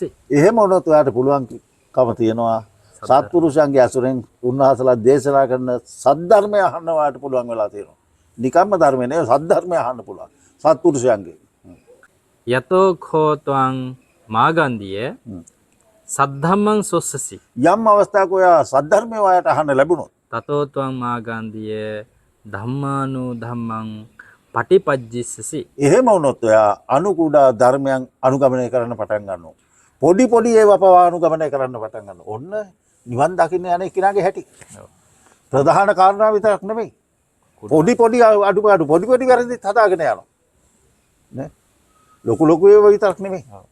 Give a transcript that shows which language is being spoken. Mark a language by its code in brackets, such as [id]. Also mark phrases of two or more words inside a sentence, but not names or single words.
[si] එහෙම වුණොත් ඔයාට පුළුවන්කම තියෙනවා සත්පුරුෂයන්ගේ අසුරෙන් උන්වහන්සේලා දේශනා කරන සද්ධර්මය අහන්න ඔයාට පුළුවන් වෙලා තියෙනවා. නිකම්ම ධර්මය නෙවෙයි සද්ධර්මය අහන්න පුළුවන් සත්පුරුෂයන්ගේ. [pi] යතෝඛෝ ත්වං මාගන්ධිය සද්ධම්මං සොස්සසි. [si] යම් අවස්ථාවක ඔයා සද්ධර්මය ඔයාට අහන්න ලැබුණොත් [pi] තතෝ ත්වං මාගන්ධිය ධම්මානු ධම්මං පටිපජ්ජිස්සසි. [si] එහෙම වුණොත් ඔයා අනුකුඩා ධර්මයන් අනුගමනය කරන්න පටන් ගන්නවා. පොඩි පොඩි ඒවා පවා අනුගමනය කරන්න පටන් ගන්නවා. ඔන්න නිවන් දකින්න යන කෙනාගේ හැටි. ප්‍රධාන කාරණා විතරක් නෙමෙයි. පොඩි පොඩි අඩුපාඩු පොඩි පොඩි වැරදිත් හදාගෙන යනවා. නේ? ලොකු ඒවා විතරක් නෙමෙයි.